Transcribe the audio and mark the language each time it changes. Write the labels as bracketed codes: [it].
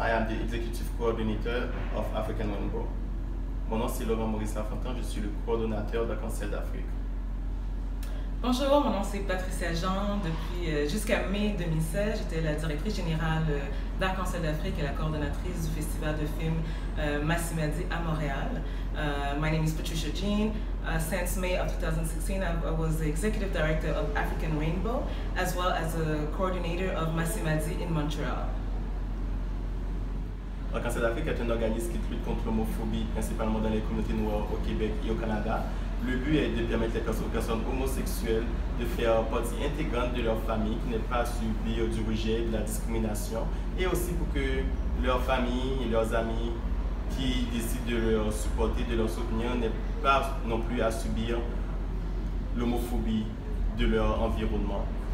[en] I am the Executive Coordinator of African Rainbow. [fr] Mon nom c'est Laurent Maurice Lafontaine, je suis le coordonnateur d'Arc-en-Ciel d'Afrique. Bonjour, mon nom c'est Patricia Jean. Depuis jusqu'à mai 2016, j'étais la directrice générale d'Arc-en-Ciel d'Afrique et la coordonnatrice du festival de films Massimadi à Montréal. [en] My name is Patricia Jean. Since May of 2016, I was the executive director of African Rainbow, as well as a coordinator of Massimadi in Montreal. [fr] Arc-en-Ciel d'Afrique est un organisme qui lutte contre l'homophobie, principalement dans les communautés noires au Québec et au Canada. Le but est de permettre aux personnes homosexuelles de faire partie intégrante de leur famille, qui n'est pas subir du rejet, de la discrimination, et aussi pour que leur famille et leurs amis qui décident de leur supporter, de leur soutenir, n'aient pas non plus à subir l'homophobie de leur environnement.